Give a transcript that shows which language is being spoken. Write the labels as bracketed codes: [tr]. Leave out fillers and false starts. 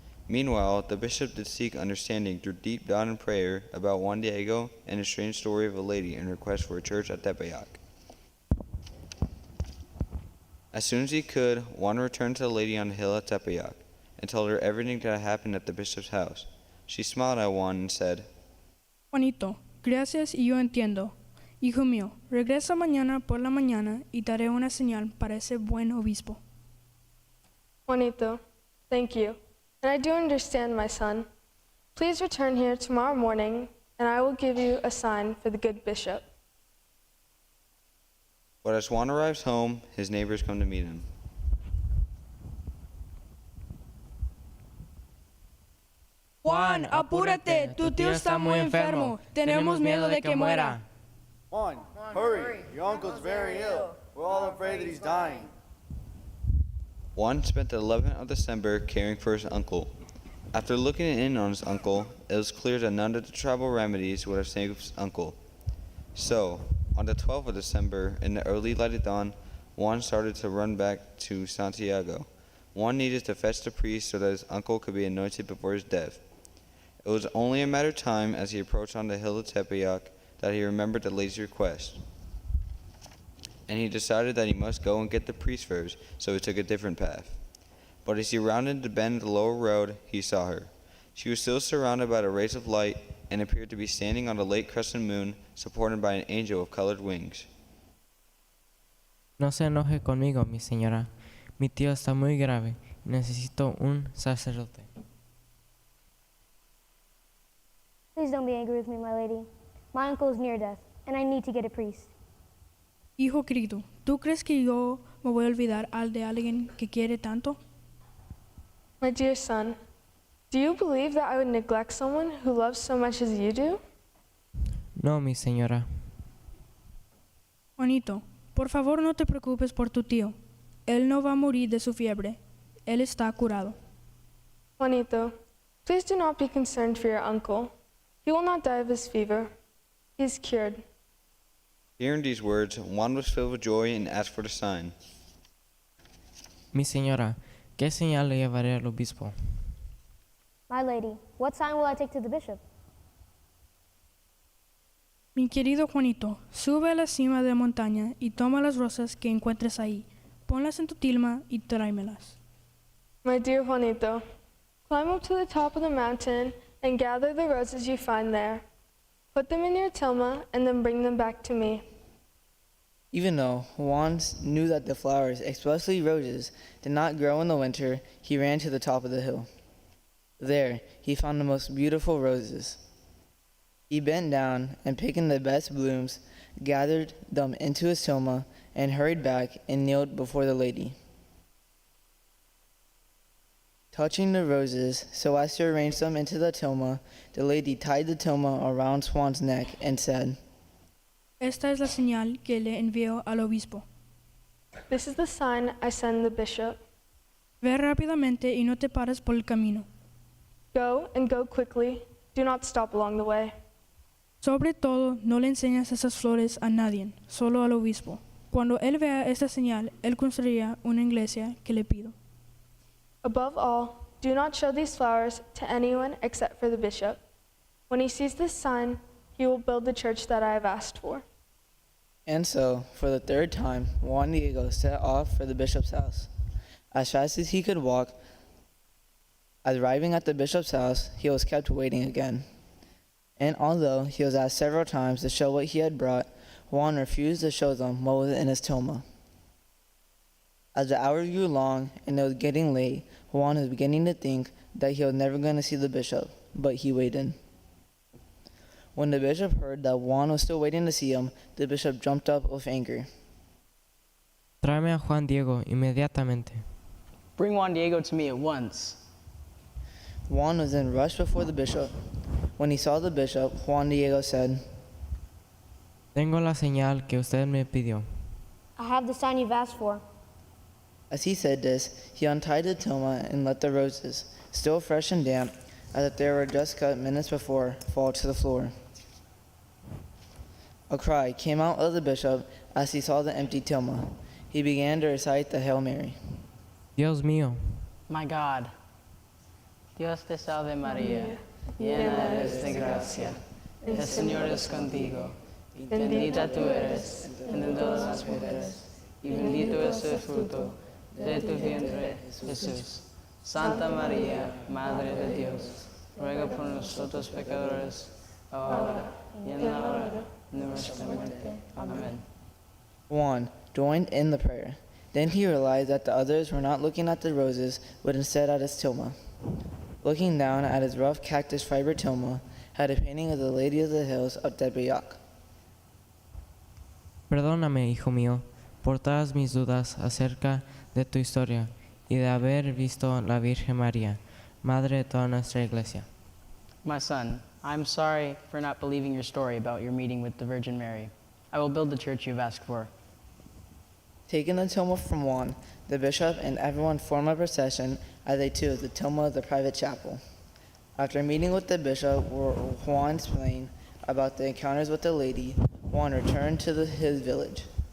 [en] Meanwhile, the bishop did seek understanding through deep thought and prayer about Juan Diego and the strange story of a lady and request for a church at Tepeyac. As soon as he could, Juan returned to the lady on the hill at Tepeyac and told her everything that had happened at the bishop's house. She smiled at Juan and said, [es] Juanito, gracias y yo entiendo. Hijo mío, regresa mañana por la mañana y daré una señal para ese buen obispo. [en] Juanito, thank you. And I do understand, my son. Please return here tomorrow morning, and I will give you a sign for the good bishop. But as Juan arrives home, his neighbors come to meet him. [es] Juan, apúrate, tu tío está muy enfermo. Tenemos miedo de que muera. [en] Juan, hurry. Your uncle's very ill. We're all afraid that he's dying. Juan spent the 11th of December caring for his uncle. After looking in on his uncle, it was clear that none of the tribal remedies would have saved his uncle. So, on the 12th of December, in the early light of dawn, Juan started to run back to Santiago. Juan needed to fetch the priest so that his uncle could be anointed before his death. It was only a matter of time as he approached on the hill of Tepeyac that he remembered the lady's request. And he decided that he must go and get the priest first, so he took a different path. But as he rounded the bend of the lower road, he saw her. She was still surrounded by the rays of light and appeared to be standing on the late crescent moon, supported by an angel of colored wings. [es] No se enoje conmigo, mi señora. Mi tío está muy grave. Necesito un sacerdote. [en] Please don't be angry with me, my lady. My uncle is near death, and I need to get a priest. [es] Hijo querido, ¿tú crees que yo me voy a olvidar de alguien que quiere tanto? [en] My dear son, do you believe that I would neglect someone who loves so much as you do? [es] No, mi señora. Juanito, por favor no te preocupes por tu tío. Él no va a morir de su fiebre. Él está curado. [en] Juanito, please do not be concerned for your uncle. He will not die of his fever. He is cured. Hearing these words, Juan was filled with joy and asked for the sign. [es] Mi señora, ¿qué señal le llevaré al obispo? [en] My lady, what sign will I take to the bishop? [es] Mi querido Juanito, sube a la cima de la montaña y toma las rosas que encuentres ahí. Ponlas en tu tilma y tráemelas. [en] My dear Juanito, climb up to the top of the mountain and gather the roses you find there. Put them in your tilma and then bring them back to me. Even though Juan knew that the flowers, especially roses, did not grow in the winter, he ran to the top of the hill. There, he found the most beautiful roses. He bent down and, picking the best blooms, gathered them into his tilma and hurried back and kneeled before the lady. Touching the roses so as to arrange them into the tilma, the lady tied the tilma around Juan's neck and said, [es] Esta es la señal que le envío al obispo. [en] This is the sign I send the bishop. [es] Ve rápidamente y no te pares por el camino. [en] Go and go quickly. Do not stop along the way. [es] Sobre todo, no le enseñas esas flores a nadie, solo al obispo. Cuando él vea esta señal, él construirá una iglesia que le pido. [en] Above all, do not show these flowers to anyone except for the bishop. When he sees this sign, he will build the church that I have asked for. And so, for the third time, Juan Diego set off for the bishop's house. As fast as he could walk, arriving at the bishop's house, he was kept waiting again. And although he was asked several times to show what he had brought, Juan refused to show them what was in his tilma. As the hours grew long and it was getting late, Juan was beginning to think that he was never going to see the bishop, but he waited. When the bishop heard that Juan was still waiting to see him, the bishop jumped up with anger. [es] Tráeme a Juan Diego inmediatamente. [en] Bring Juan Diego to me at once. Juan was then rushed before the bishop. When he saw the bishop, Juan Diego said, [es] Tengo la señal que usted me pidió. [en] I have the sign you've asked for. As he said this, he untied the tilma and let the roses, still fresh and damp, as if they were just cut minutes before, fall to the floor. A cry came out of the bishop as he saw the empty tilma. He began to recite the Hail Mary. [es] Dios mío, [en] My God. [es] Dios te salve María, llena eres de gracia. El Señor es contigo. Bendita tú eres entre todas las mujeres, y bendito es el fruto de tu vientre, Jesús. Santa María, Madre de Dios, ruega por nosotros pecadores, ahora y en la hora de nuestra muerte. Amén. [en] Juan joined in the prayer. Then he realized that the others were not looking at the roses, but instead at his tilma. Looking down at his rough cactus fiber tilma, had a painting of the Lady of the Hills of Tepeyac. [es] perdóname, hijo mío, por todas mis dudas acerca de tu historia y de haber visto la Virgen María, Madre de toda nuestra iglesia. [en] My son, I'm sorry for not believing your story about your meeting with the Virgin Mary. I will build the church you've asked for. Taking the tilma from Juan, the bishop and everyone formed a procession as they took the tilma of the private chapel. After meeting with the bishop, where Juan explained about the encounters with the lady, Juan returned to his village.